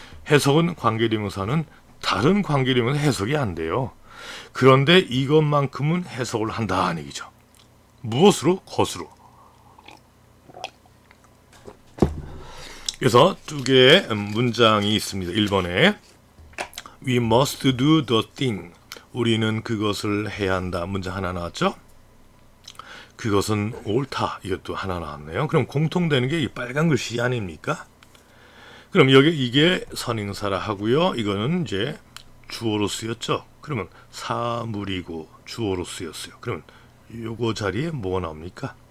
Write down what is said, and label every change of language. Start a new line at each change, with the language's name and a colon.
Korean: 해석은 관계대명사는 다른 관계대명사 해석이 안 돼요. 그런데 이것만큼은 해석을 한다는 얘기죠. 무엇으로? 것으로. 그래서 두 개의 문장이 있습니다. 1번에
English: We must do the thing.
Korean: 우리는 그것을 해야 한다. 문장 하나 나왔죠? 그것은 옳다. 이것도 하나 나왔네요. 그럼 공통되는 게 이 빨간 글씨 아닙니까? 그럼 여기 이게 선행사라 하고요. 이거는 이제 주어로 쓰였죠. 그러면 사물이고 주어로 쓰였어요. 그러면 요거 자리에 뭐가 나옵니까?